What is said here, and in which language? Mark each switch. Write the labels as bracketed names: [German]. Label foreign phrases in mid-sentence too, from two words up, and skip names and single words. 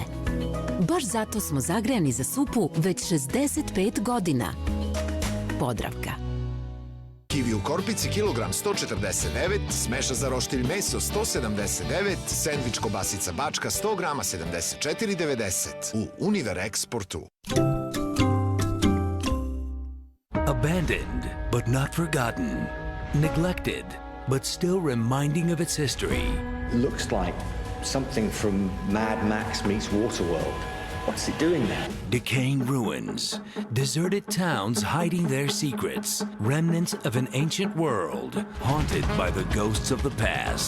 [Serbian] Baš zato smo zagrejani za supu već 65 godina. Podravka. Kivi u korpici kilogram 149, smeša za roštilj meso 179, sendvič kobasica bačka 100 grama 74,90 u Univer Exportu. [English] Abandoned, but not forgotten. Neglected, but still reminding of its history. Looks like something from Mad Max meets Waterworld. What's it doing there? Decaying ruins, deserted towns hiding their secrets, remnants of an ancient world haunted by the ghosts of the past.